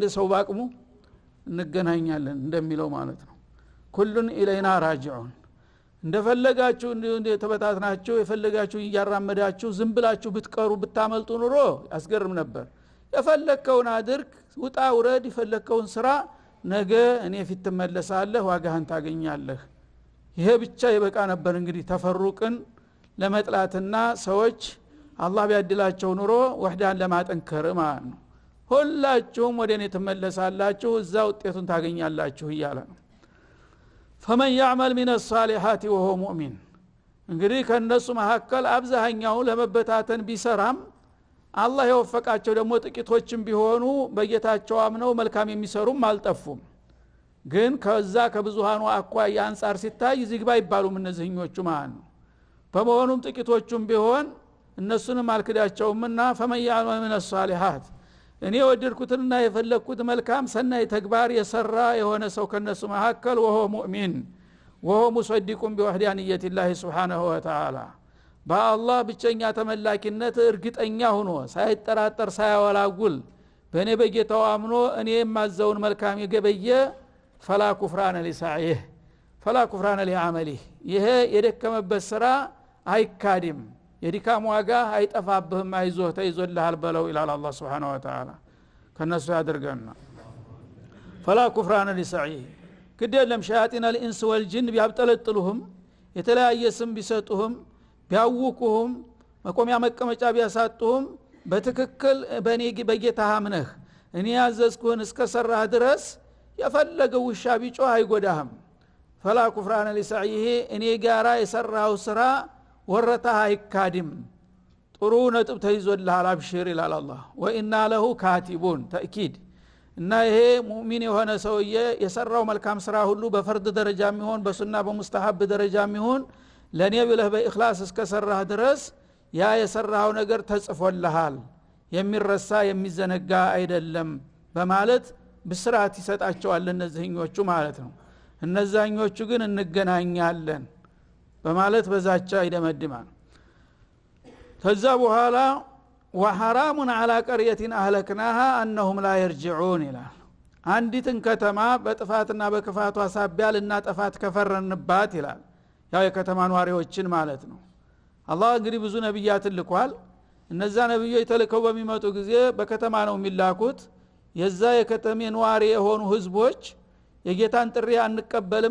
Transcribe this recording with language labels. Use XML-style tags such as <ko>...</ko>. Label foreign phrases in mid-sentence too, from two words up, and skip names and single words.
<am>ሰው ባቅሙ እንገናኛለን እንደሚለው ማለት ነው።</am> <ar>كل إلينا راجعون</ar> <am>እንደፈለጋችሁ እንደተበታትናችሁ የፈለጋችሁ እያራመዳችሁ ዝም ብላችሁ ብትቀሩ ብታመልጡ ኑሮ ያስገርም ነበር። የፈለከውን አድርግ፣ ውጣ ውረድ፣ የፈለከውን ስራ፣ ነገ እኔ ፊት ትመለሳለህ፣ ዋጋህን ታገኛለህ። ይሄ ብቻ ይበቃ ነበር እንግዲህ ተፈሩቅን ለመጥላትና ሰዎች አላህ ቢያድላቸው ኑሮ ወህዳን ለማጠንከር ማለት ነው። ሁላችሁም ወደ እኔ ትመለሳላችሁ፣ እዛ ውጤቱን ታገኛላችሁ እያለ ነው።</am> <ar>فمن يعمل من الصالحات وهو مؤمن</ar> <am>እንግዲህ ከነሱ መሐከል አብዛኛው ለመበታተን ቢሰራም አላህ የወፈቃቸው ደግሞ ጥቂቶችም ቢሆኑ በጌታቸው አምነው መልካም የሚሰሩም አልጠፉም። ግን ከዛ ከብዙሃኑ አኳያ አንፃር ሲታይ ዝግባ ይባሉም እነዚህኞቹ ማለት ነው። በመሆኑም ጥቂቶቹም ቢሆን እነሱንም አልክዳቸውምና</am> <ar>فمن يعمل من الصالحات</ar> <am>እኔ ወደድኩትና የፈለኩት መልካም ሰናይ ተግባር የሰራ የሆነ ሰው ከነሱ መሐከል</am> <ar>وهو مؤمن وهو مصدق بوحدانية الله سبحانه وتعالى</ar> <am>በአላህ ብቸኛ ተመላኪነት እርግጠኛ ሆኖ ሳይጠራጠር ሳያወላጉል በእኔ በጌታው አምኖ እኔ የማዘውን መልካም የገበየ</am> <ar>فلا كفران لسعيه فلا كفران لعمله</ar> <am>ይሄ የደከመበት ስራ አይካድም፣ የዲካም ዋጋ አይጠፋብህም፣ አይዞህ ተይዞልሃል በለው ይላል አላህ</am> <ar>سبحانه وتعالى።</ar> <am>ከነሱ ያደርገና</am> <ar>فلا كفران لسعيه كدلم شياطين الانس والجن</ar> <am>ቢያብጠለጥሉህም የተለያየ ስም ቢሰጡህም ቢያውቁህም መቆሚያ መቀመጫ ቢያሳጡህም በትክክል በኔ በጌታህ አምነህ እኔ ያዘዝኩህን እስከሰራህ ድረስ የፈለገው ውሻ ቢጮህ አይጎዳህም</am> <ar>فلا كفران لسعيه</ar> <am>እኔ ጋራ የሰራው ስራ ወረታህ አይካድም ጥሩ ነጥብ ተይዞልሃል አብሽር ይላል አላህ</am> <ar>وإنا له كاتبون</ar> <am>ተእኪድ እና ይሄ ሙእሚን የሆነ ሰውዬ የሰራው መልካም ስራ ሁሉ በፈርድ ደረጃም ይሁን በሱና በሙስተሐብ ደረጃም ይሁን ለኔ ብለህ በእኽላስ እስከሰራህ ድረስ ያ የሰራው ነገር ተጽፎልሃል የሚረሳ የሚዘነጋ አይደለም በማለት ብስራት ይሰጣቸዋል እነዚህኞቹ ማለት ነው እነዛኞቹ ግን እንገናኛለን በማለት በዛቻ ይደመድማል ከዛ በኋላ</am> <ar>وحرام على قرية أهلكناها أنهم لا يرجعون</ar> <am>ይላል አንዲትን ከተማ በጥፋትና በክፋቷ ሳቢያ ልናጠፋት ከፈረንባት ይላል ያው የከተማ ነዋሪዎችን ማለት ነው አላህ እንግዲህ ብዙ ነብያት ልኳል እነዛ ነብዮች ተልከው በሚመጡ ጊዜ በከተማ ነው የሚላኩት የዛ የከተማ ነዋሪ የሆኑ ህዝቦች የጌታን ጥሪ አንቀበልም</am>